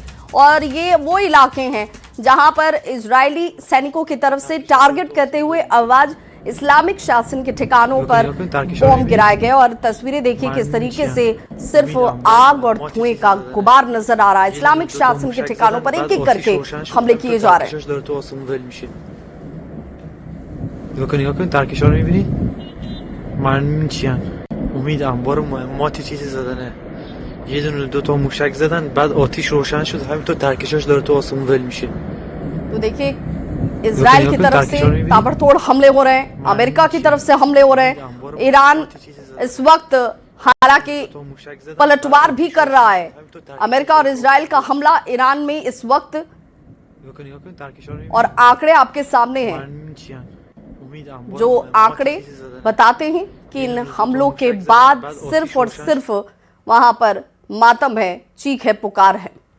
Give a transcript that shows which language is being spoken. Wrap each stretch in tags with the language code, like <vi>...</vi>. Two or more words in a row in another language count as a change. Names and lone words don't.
<hi>और ये वो इलाके हैं जहां पर इजरायली सैनिकों की तरफ से टारगेट करते हुए अहवाज इस्लामिक शासन के ठिकानों पर बम गिराए गए। और तस्वीरें देखिए किस तरीके से सिर्फ आग और धुएं का गुबार नजर आ रहा है। इस्लामिक शासन के ठिकानों पर एक एक करके हमले किए जा रहे हैं।</hi> <fa>نگاه کن ترکش ها رو میبینی؟ من چیان امید انبار مهماتی چیزی زدنه یه دونه دوتا موشک زدن بعد آتیش روشن شد همینطور ترکشاش داره تو آسمون ول میشه</fa> <hi>तो देखिए इजराइल की तरफ से ताबड़तोड़ हमले हो रहे हैं। अमेरिका की तरफ से हमले हो रहे हैं। ईरान इस वक्त हालांकि पलटवार भी कर रहा है। अमेरिका और इजराइल का हमला ईरान में इस वक्त और आंकड़े आपके सामने हैं जो आंकड़े बताते हैं कि इन हमलों के बाद सिर्फ और सिर्फ वहां पर मातम है, चीख है, पुकार है।</hi>